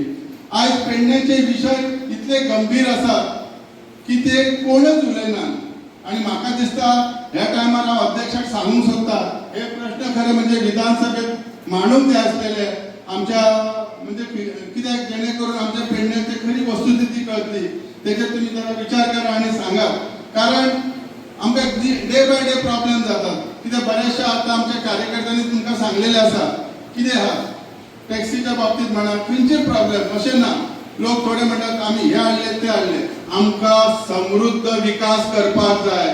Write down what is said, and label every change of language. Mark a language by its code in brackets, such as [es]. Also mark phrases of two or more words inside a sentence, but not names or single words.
[kok] आयज पेडण्याचे विशय इतले गंभीर आसात की ते कोणच उलयनात. आणि म्हाका दिसता ह्या टायमार हांव अध्यक्षाक सांगूंक सोदता हे प्रश्न खरे म्हणजे विधानसभेत मांडूंक जाय आसलेले. [mr] आमच्या म्हणजे कित्याक जेणेकरून आमच्या पेडण्याची खरी वस्तुस्थिती कळतली त्याच्यात तुम्ही जरा विचार करा आणि सांगा. [kok] कारण आमकां [en] day by day [kok] प्रॉब्लेम जातात. कित्याक बऱ्याचशा आता आमच्या कार्यकर्त्यांनी तुमकां सांगलेले आसा कितें आहा टॅक्सीच्या बाबतीत म्हणा खंयचे प्रॉब्लेम अशें ना. लोक थोडे म्हणटात आम्ही हे हाडले ते हाडले. आमकां समृद्ध विकास करपाक जाय.